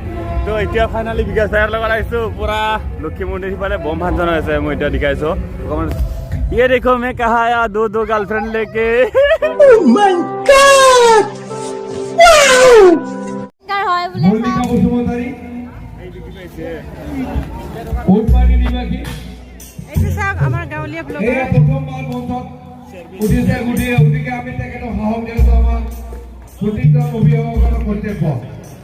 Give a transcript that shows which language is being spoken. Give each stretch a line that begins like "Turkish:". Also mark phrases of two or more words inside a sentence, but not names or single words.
Assamese: তো এতিয়া ফাইনেলি বিকাশ দাইৰ লগত আহিছোঁ। পুৰা লক্ষী মন্দিৰ সিফালে বম ফাংচন হৈছে। মই এতিয়া দেখাইছোঁ অকণমান।
Hindi: ये देखो मैं कहा आया दो गर्लफ्रेंड लेके।
English: Oh my God! Wow!
Assamese: হয় বোলে চাওক। এইটো চাওক আমাৰ গাঁৱলীয়া ব্লগাৰ। আমি তেখেতক সাহস দিয়াটো আমাৰ প্ৰতিজন অভিভাৱকৰ কৰ্তব্য।